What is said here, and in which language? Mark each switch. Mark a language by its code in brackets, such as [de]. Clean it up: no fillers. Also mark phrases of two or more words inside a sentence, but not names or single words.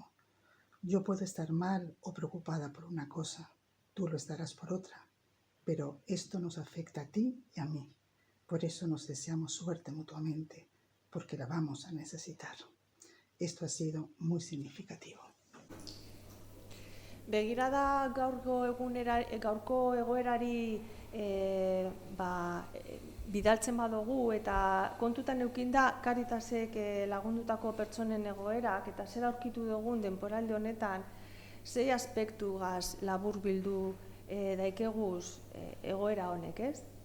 [es] Yo puedo estar mal o preocupada por una cosa, tú lo estarás por otra, pero esto nos afecta a ti y a mí. Por eso nos deseamos suerte mutuamente, porque la vamos a necesitar. Esto ha sido muy significativo. [eu] Begirada gaurko egoerari bidaltzen badugu eta kontutan eukinda Cáritasek lagundutako pertsonen egoerak eta zer aurkitu dugun denboraldi honetan, zei aspektugaz laburbildu daikeguz egoera honek, ez?